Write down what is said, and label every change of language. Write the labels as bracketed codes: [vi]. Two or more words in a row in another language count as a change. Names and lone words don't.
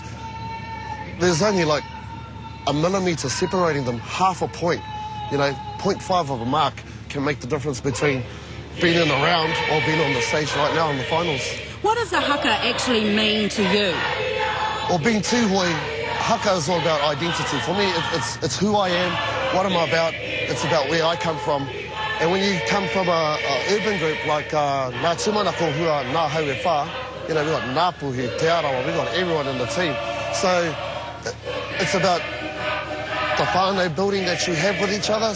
[en] There's only like a millimetre separating them, half a point. You know, 0.5 of a mark can make the difference between being in the round or being on the stage right now in the finals. What does the haka actually mean to you? Well, being tūhoi, haka is all about identity. For me, it's who I am, what am I about, it's about where I come from. And when you come from an urban group like Ngā Tūmanako, who are Ngā Haue Whā, you know, we've got Ngāpuhi, Te Arawa, we've got everyone in the team. So it's about the whānau building that you have with each other.